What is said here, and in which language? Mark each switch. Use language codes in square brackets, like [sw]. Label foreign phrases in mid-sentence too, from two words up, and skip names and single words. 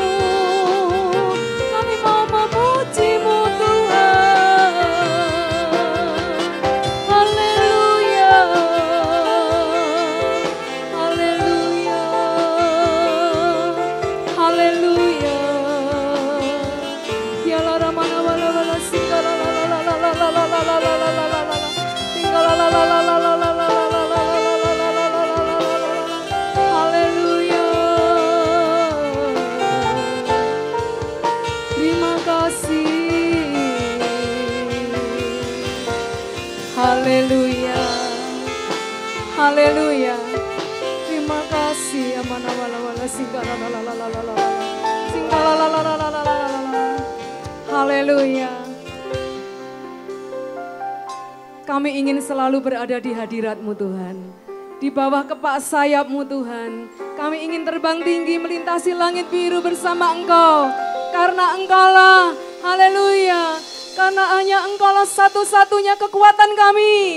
[id] Kami mau memuji-Mu Tuhan. Haleluya. Haleluya. Haleluya. Ya la la mana wala wala singga la la la la la la la la la la la la la la singga la la la la la la la la la la la la la la. Haleluya. Terima kasih. Haleluya. Haleluya. Terima kasih. Amana wala wala singga la la la la la la la la. Singga la la la la la la la la la. Haleluya. Kami ingin selalu berada di hadirat-Mu Tuhan. Di bawah kepak sayap-Mu Tuhan. Kami ingin terbang tinggi melintasi langit biru bersama Engkau. Karena Engkaulah, haleluya. Karena hanya Engkaulah satu-satunya kekuatan kami.